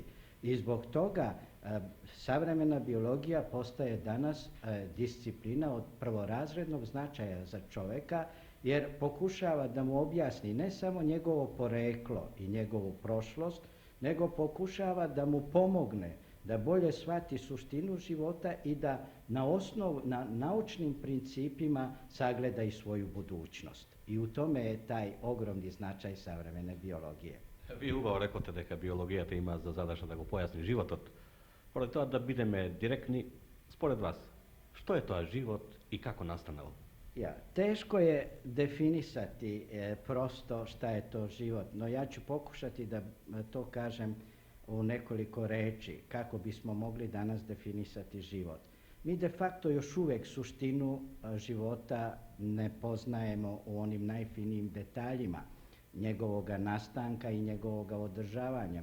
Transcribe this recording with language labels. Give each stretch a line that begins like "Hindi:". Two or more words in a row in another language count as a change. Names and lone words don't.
Serbian: I zbog toga savremena biologija postaje danas disciplina od prvorazrednog značaja za čoveka, jer pokušava da mu objasni ne samo njegovo poreklo i njegovu prošlost, nego pokušava da mu pomogne da bolje shvati suštinu života i da na naučnim principima sagleda i svoju budućnost. I u tome je taj ogromni značaj savremene biologije.
Macedonian: Ви убаво рекоте дека биологијата има за задача да го појасни животот. Поради тоа да бидеме директни, според вас, што е тоа живот и како настанал?
Serbian: Teško je definisati prosto šta je to život, no ja ću pokušati da to kažem u nekoliko reči, kako bismo mogli danas definisati život. Mi
Latin: de facto
Serbian: još uvek suštinu života ne poznajemo u onim najfinijim detaljima njegovoga nastanka i njegovoga održavanja.